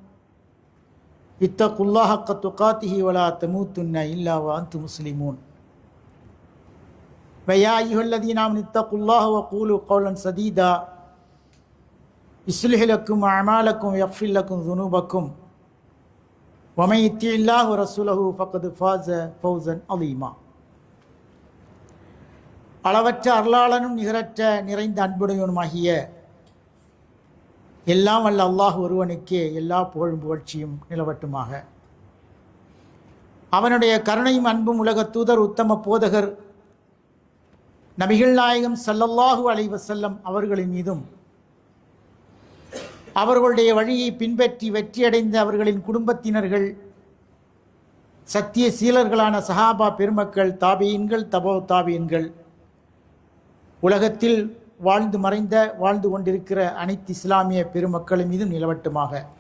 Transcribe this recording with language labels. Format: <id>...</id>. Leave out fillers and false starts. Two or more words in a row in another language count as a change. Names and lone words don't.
<ar>اتقوا الله حق تقاته ولا تموتن إلا وأنتم مسلمون ويا أيها الذين آمنوا اتقوا الله وقولوا قولا سديدا يصلح لكم أعمالكم ويغفر لكم ذنوبكم ومن يطع الله ورسوله فقد فاز فوزا عظيما.</ar> <ta>அளவற்ற அருளாளனும் நிகரற்ற நிறைந்த அன்புடையவனுமாகிய எல்லாம் வல்ல அல்லாஹ் ஒருவனுக்கே எல்லா புகழும் புகழ்ச்சியும் நிலவட்டுமாக. அவனுடைய கருணையும் அன்பும் உலக தூதர் உத்தம போதகர் நபிகள் நாயகம்</ta> <ar>صلى الله عليه وسلم</ar> <ta>அவர்களின் மீதும் அவர்களுடைய வழியை பின்பற்றி வெற்றியடைந்த அவர்களின் குடும்பத்தினர்கள் சத்திய சீலர்களான சஹாபா பெருமக்கள் தாபியீன்கள் தபோ தாபியீன்கள் உலகத்தில் வாழ்ந்து கொண்டிருக்கிற அனைத்து இஸ்லாமிய பெருமக்களின் மீதும் நிலவட்டுமாக.</ta>